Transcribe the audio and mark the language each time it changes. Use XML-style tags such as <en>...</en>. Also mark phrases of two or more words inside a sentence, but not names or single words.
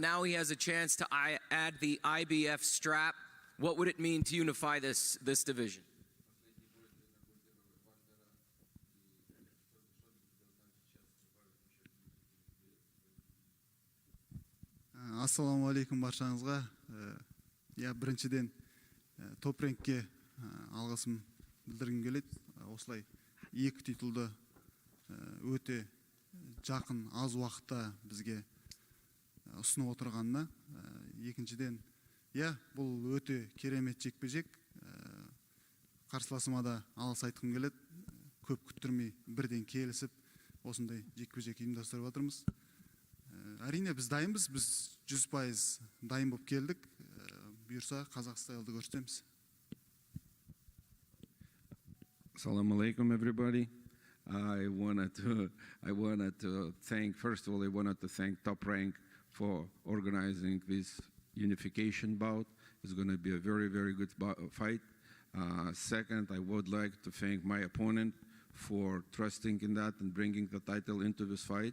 <en>Now he has a chance to add the IBF strap. What would it mean to unify this division?</en> <ar>السلام عليكم</ar> <kk>баршаңызға. Біріншіден топ реңкке алғысым білдіргім келеді. Осылай екі титулды өте жақын аз уақытта бізге ұсынып отырғанына. Екіншіден, бұл өте керемет жекпе-жек. Қарсыласыма да алғыс айтқым келеді. Көп күттірмей бірден келісіп, осындай жекпе-жек ұйымдастырып отырмыз. Әрине біз дайынбыз, біз 100% дайын болып келдік. Бұйырса Qazaq Style'ды көрсетеміз.</kk> <ar>السلام عليكم,</ar> <en>everybody. I wanted to thank, first of all, I wanted to thank Top Rank for organizing this unification bout. It's going to be a very, very good fight. Second, I would like to thank my opponent for trusting in that and bringing the title into this fight.</en>